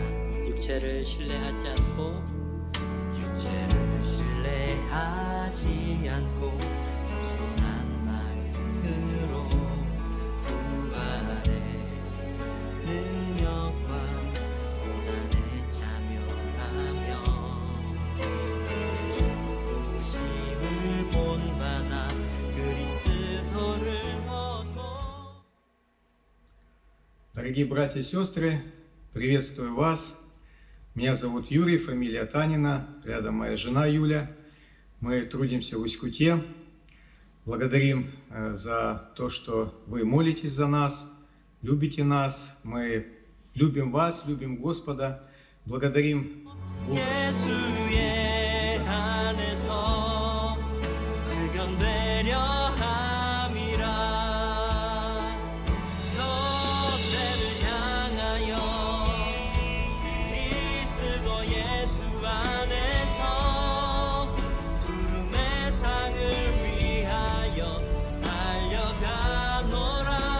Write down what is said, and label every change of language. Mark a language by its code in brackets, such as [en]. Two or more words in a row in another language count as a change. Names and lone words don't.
[ko] 육체를 신뢰하지 않고 겸손한 마음으로 부활의 능력과 고난에 참여하며 그의 죽으심을 본받아 그리스도를 얻고. [ru] Дорогие братья и сестры, приветствую вас. Меня зовут Юрий, фамилия Танина, рядом моя жена Юля. Мы трудимся в Усть-Куте. Благодарим за то, что вы молитесь за нас, любите нас, мы любим вас, любим Господа, благодарим [ko] 예수의 안에서 발견되려 함이라. 너때를 향하여 그리스도 예수 안에서 구름의 상을 위하여 달려가노라.